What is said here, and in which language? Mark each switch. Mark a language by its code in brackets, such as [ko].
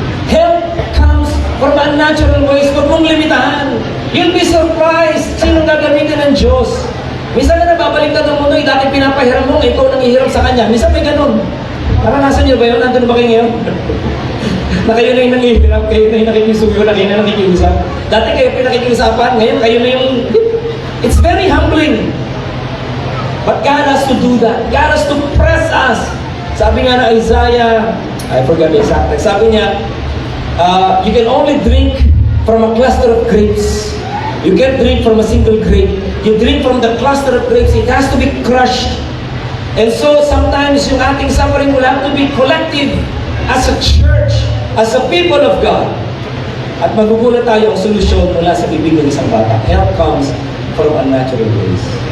[en] Help comes from unnatural ways. [tl] Huwag mong limitahan. [en] You'll be surprised. [tl] Sinong gagamitin ng Diyos? Minsan na nababaliktad ng mundo, dati pinapahiram mo, ikaw nang ihiram sa Kanya. Minsan may ganun. Naranasan niyo ba yun? Nandun ba kayo ngayon? Na kayo na yung nangihiram, kayo na yung nakikisuyo, na kayo na nakikiusap. Dati kayo pinakikiusapan, ngayon kayo na yung... [en] It's very humbling. But God has to do that. God has to press us. [tl] Sabi nga na Isaiah, [en] I forgot the exact text. Sabi niya, you can only drink from a cluster of grapes. You can't drink from a single grape. You drink from the cluster of grapes. It has to be crushed. And so sometimes yung ating suffering will have to be collective as a church, as a people of God. [tl] At magugulat tayo ang solusyon mula sa bibig ng isang bata. [en] Help comes from unnatural ways.